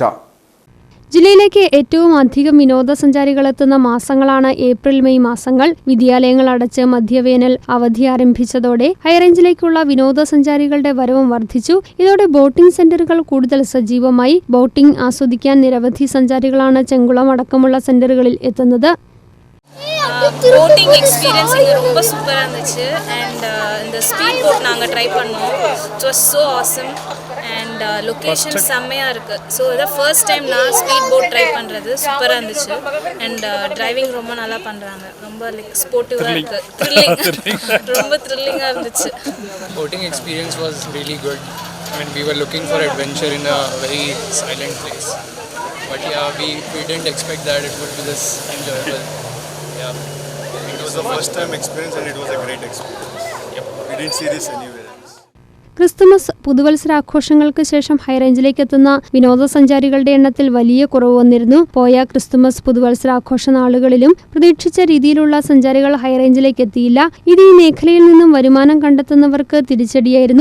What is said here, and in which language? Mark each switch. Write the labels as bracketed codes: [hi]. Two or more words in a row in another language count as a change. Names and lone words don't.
[ml] ജില്ലയിലേക്ക് ഏറ്റവും അധികം വിനോദസഞ്ചാരികൾ എത്തുന്ന മാസങ്ങളാണ് ഏപ്രിൽ മെയ് മാസങ്ങൾ. വിദ്യാലയങ്ങൾ അടച്ച് മധ്യവേനൽ അവധി ആരംഭിച്ചതോടെ ഹൈറേഞ്ചിലേക്കുള്ള വിനോദസഞ്ചാരികളുടെ വരവും വർദ്ധിച്ചു. ഇതോടെ ബോട്ടിംഗ് സെന്ററുകൾ കൂടുതൽ സജീവമായി. ബോട്ടിംഗ് ആസ്വദിക്കാൻ നിരവധി സഞ്ചാരികളാണ് ചെങ്കുളം അടക്കമുള്ള സെന്ററുകളിൽ എത്തുന്നത്. [en] boating experience [ta] இங்கே ரொம்ப சூப்பராக இருந்துச்சு. அண்ட் இந்த [en] speed boat [ta] நாங்கள் ட்ரை பண்ணோம். [en] It was so awesome. And location [ta] செம்மையாக இருக்குது. ஸோ இதான் [en] first time [ta] நான் [en] speed boat try [ta] பண்ணுறது. சூப்பராக இருந்துச்சு. [en] and driving [ta] ரொம்ப நல்லா பண்ணுறாங்க. ரொம்ப லைக் ஸ்போர்ட்டிவாக இருக்குது. ரொம்ப த்ரில்லிங்காக இருந்துச்சு. [en] Boating experience was really good. I mean, we were looking for adventure in a very silent place. But yeah, we didn't expect that it would be this enjoyable. Yeah, it was the first time experience and it was a great experience. Yep. We didn't see this anywhere else. [ml] ക്രിസ്തുമസ് പുതുവത്സരാഘോഷങ്ങൾക്ക് ശേഷം ഹൈറേഞ്ചിലേക്ക് എത്തുന്ന വിനോദസഞ്ചാരികളുടെ എണ്ണത്തിൽ വലിയ കുറവ് വന്നിരുന്നു. പോയ ക്രിസ്തുമസ് പുതുവത്സരാഘോഷ നാളുകളിലും പ്രതീക്ഷിച്ച രീതിയിലുള്ള സഞ്ചാരികൾ ഹൈറേഞ്ചിലേക്ക് എത്തിയില്ല. ഇത് ഈ മേഖലയിൽ നിന്നും വരുമാനം കണ്ടെത്തുന്നവർക്ക് തിരിച്ചടിയായിരുന്നു.